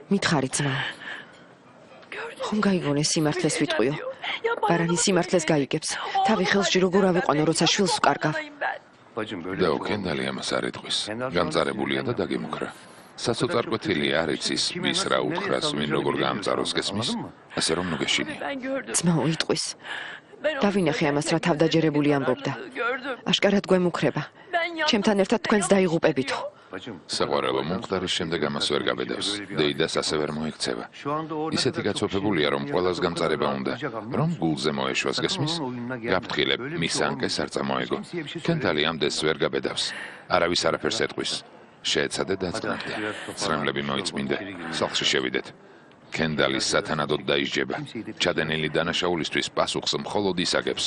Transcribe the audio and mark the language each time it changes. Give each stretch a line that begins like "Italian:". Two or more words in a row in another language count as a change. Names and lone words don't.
Georgian: როგორ? მითხარი ძმა. ხომ გაიგონე სიმართლეს ვიტყვიო. ბარანი სიმართლეს გაიგებს. თავი ხელში როგორ ავიყვანო, როცა შვილს ვკარგავ.
Turkish: Bacım böyle
Georgian: დეო კენდალი ამას არ იტყვის. გამწარებულია და დაგემუქრა. სასოწარკვეთილი არ იცის ვის რა უთხრას, ვინ როგორ გაამწაროს გესმის. ასე რომ ნუ გეშინი. ძმაო იტყვის. დავინახე ამას რა თავდაჯერებული ამბობდა. აშკარად გვემუქრება. ჩემთან ერთად თქვენს დაიღუპებითო. bacım საყვარელო მომხდარის შემდეგ ამას ვერ გაბედავს. დეიდას ასე ვერ მოექცევა.
Turkish: şu anda orada
Georgian: ისეთი გაცოფებულია, რომ ყველას გამწარება უნდა, რომ გულზე მოეშვას გესმის. გაფრთხილებ, მის ანკეს არ წამოეგო. კენდალი ამდენს ვერ გაბედავს. არავის არაფერს ეტყვის. შეეცადე დაწყნარდა. ცრემლები მოიწმინდე. სახლში შევიდეთ. კენდალი სათანადოდ დაისჯება. ჩადენილი დანაშაულისთვის პასუხს მხოლოდ ის აგებს.